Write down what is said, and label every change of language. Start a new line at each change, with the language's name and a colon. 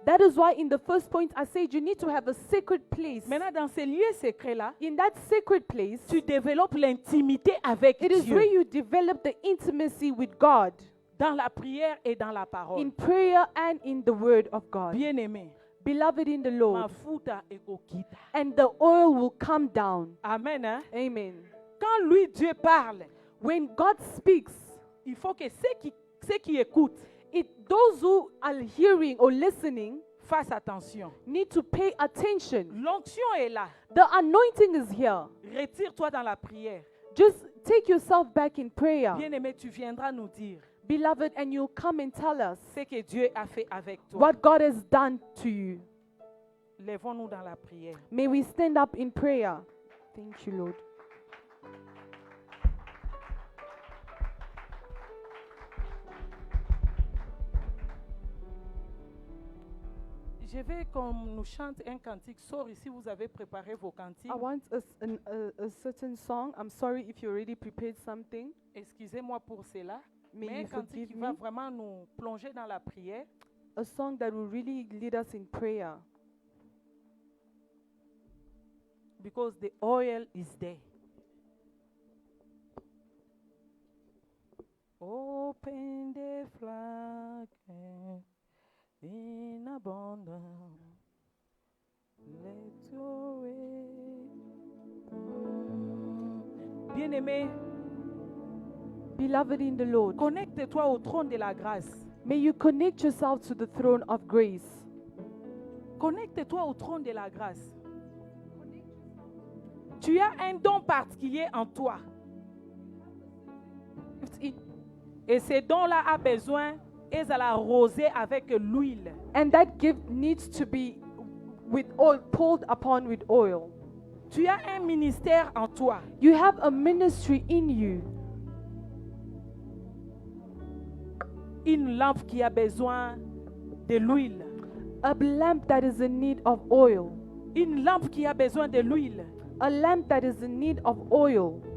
English: That is why in the first point I said you need to have a sacred place.
French: Maintenant, dans ces lieux secrets-là,
English: In that sacred place,
French: tu développes l'intimité avec
English: it is
French: Dieu.
English: where you develop the intimacy with God.
French: Dans la prière et dans la
English: In
French: parole.
English: prayer and in the word of God.
French: Bien-aimé,
English: Beloved in the Lord.
Lingala: mafuta ekokita.
English: And the oil will come down.
French: Amen. Hein?
English: Amen.
French: Quand lui, Dieu parle,
English: When God speaks,
French: il faut que ceux qui écoutent
English: those who are hearing or listening
French: fassent attention.
English: need to pay attention.
French: L'onction est là.
English: The anointing is here.
French: Retire-toi dans la prière.
English: Just take yourself back in prayer,
French: Bien-aimé, tu viendras nous dire
English: beloved, and you'll come and tell us
French: ce que Dieu a fait avec toi.
English: what God has done to you.
French: Lèvons-nous dans la prière.
English: May we stand up in prayer. Thank you, Lord.
French: Je vais qu'on nous chante un cantique. Sorry si vous avez préparé vos cantiques.
English: I want a certain song. I'm sorry if you already prepared something.
French: Excusez-moi pour cela.
English: May
French: Mais un
English: you
French: cantique
English: forgive
French: qui va
English: me.
French: vraiment nous plonger dans la prière.
English: A song that will really lead us in prayer. Because the oil is there. Open the floodgates in abundance. Let your way. Bien-aimé, Beloved in the Lord,
French: connecte-toi au trône de la grâce.
English: may you connect yourself to the throne of grace.
French: Connecte-toi au trône de la grâce. Tu as un don particulier en toi. Et ce don-là a besoin et à l'arroser avec l'huile.
English: And that gift needs to be with oil, poured upon with oil.
French: Tu as un ministère en toi.
English: You have a ministry in you.
French: Une lampe qui a besoin de l'huile.
English: A lamp that is in need of oil.
French: Une lampe qui a besoin de l'huile.
English: A lamp that is in need of oil.